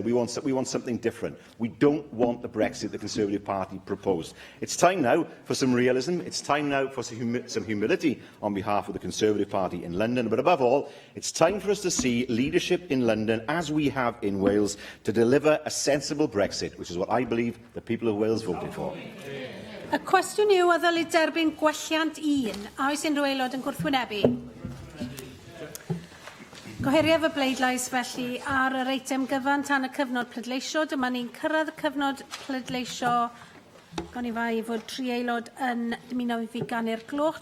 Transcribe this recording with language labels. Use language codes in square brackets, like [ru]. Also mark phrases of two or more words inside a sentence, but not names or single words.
[en] We want something different. We don't want the Brexit the Conservative Party proposed. It's time now for some realism. It's time now for some humility on behalf of the Conservative Party in London. But above all, it's time for us to see leadership in London, as we have in Wales, to deliver a sensible Brexit, which is what I believe the people of Wales voted for. [cy] Y cwestiwn yw a ddylid derbyn gwelliant 1, a oes unrhyw aelod yn gwrthwynebu? Gohiriaf y bleidlais felly ar yr eitem gyfan tan y cyfnod pleidleisio. Dyma ni'n cyrraedd y cyfnod pleidleisio. Gawn ni fai fod 3 aelod yn dymuno i fi ganu'r gloch.